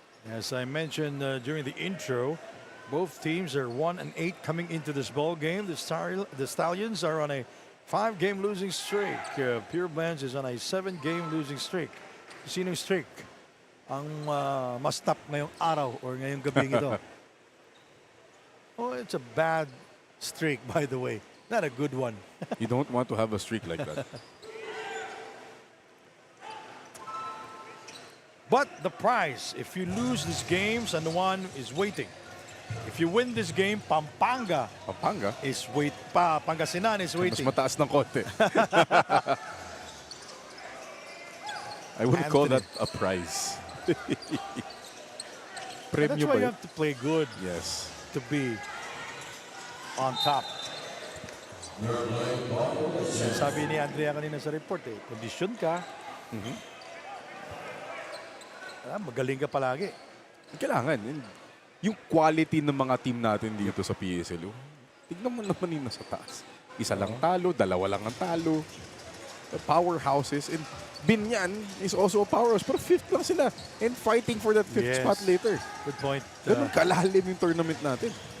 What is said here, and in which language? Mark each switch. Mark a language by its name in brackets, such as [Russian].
[English] As I mentioned during the intro, both teams are 1-8 coming into this ball game. The Stallions are on a 5-game losing streak. Pureblends is on a 7-game losing streak. [Filipino] Sinong streak ang mas top ngayong araw or ngayong gabi ito? [English] Oh, it's a bad streak, by the way. Not a good one. You don't want to have a streak like that. But the prize, if you lose these games, and one is waiting. If you win this game, Pampanga is Pangasinan is [Filipino] Mas [English] waiting. [Filipino] mataas ng konti. [English] I wouldn't call that a prize. And that's why you have to play good Yes. to be on top. [Filipino] Sabi ni Andrea kanina sa report, kondisyon ka, magaling ka palagi. Kailangan. Yung quality ng mga team natin dito sa PSL, tignan mo naman yung nasa taas. Isa lang talo, dalawa lang ang talo. Powerhouses. [English] And Binyan is also a powerhouse. [Filipino] Pero 5th lang sila. [English] And fighting for that 5th spot later. Good point. [Filipino] Ganun kalalim yung tournament natin.